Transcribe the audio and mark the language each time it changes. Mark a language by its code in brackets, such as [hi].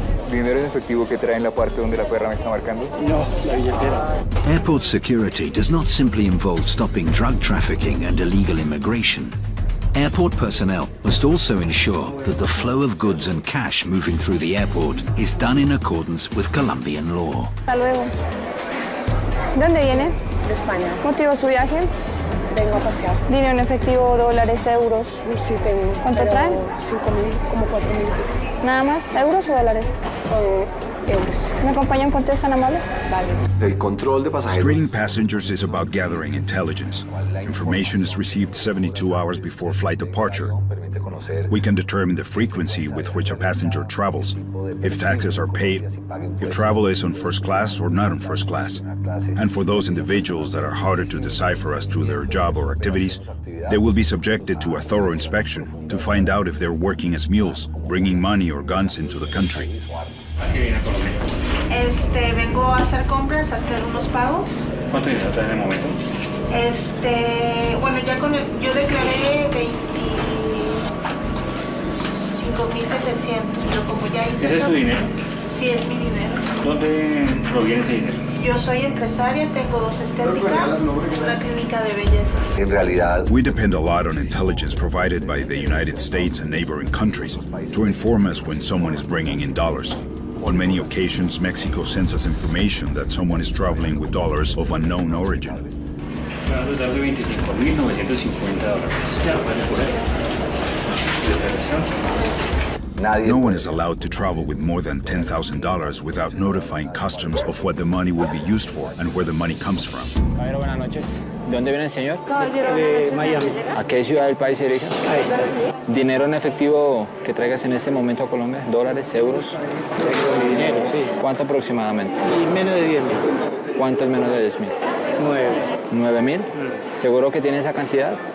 [es] ¿Dinero en efectivo que trae en la parte donde la perra me está marcando? No, la billetera. [en] Airport security does not simply involve stopping drug trafficking and illegal immigration. Airport personnel must also ensure that the flow of goods and cash moving through the airport is done in accordance with Colombian law. [es] Hasta luego. ¿Dónde viene? De España. ¿Motivo su viaje? Vengo a pasear. ¿Dinero en efectivo, dólares, euros? Sí tengo. ¿Cuánto traen? 5.000, como 4.000. ¿Nada más? ¿Euros o dólares? Euros. ¿Me acompañan con tan amable? Vale. El control de pasajeros. [en] Screening passengers is about gathering intelligence. Information is received 72 hours before flight departure. We can determine the frequency with which a passenger travels, if taxes are paid, if travel is on first class or not on first class. And for those individuals that are harder to decipher as to their job or activities, they will be subjected to a thorough inspection to find out if they're working as mules, bringing money or guns into the country. [es] Vengo a hacer compras, a hacer unos pagos. ¿Cuánto dinero trae en el momento? Bueno, ya yo declaré 25.700, pero como ya hice... ¿Ese es su dinero? Sí, es mi dinero. ¿Dónde proviene ese dinero? Yo soy empresaria, tengo 2 estéticas, una clínica de belleza. En realidad, [en] we depend a lot on intelligence provided by the United States and neighboring countries to inform us when someone is bringing in dollars. On many occasions, Mexico sends us information that someone is traveling with dollars of unknown origin. No one is allowed to travel with more than $10,000 without notifying customs of what the money will be used for and where the money comes from. [es] Caballero, buenas noches. ¿De dónde viene el señor? De Miami. ¿A qué ciudad del país se dirige? Ahí está. ¿Dinero en efectivo que traigas en este momento a Colombia? ¿Dólares, euros? Tengo dinero, sí. ¿Cuánto aproximadamente? Y menos de 10.000. ¿Cuánto es menos de 10.000? 9. ¿9.000? ¿Seguro que tiene esa cantidad?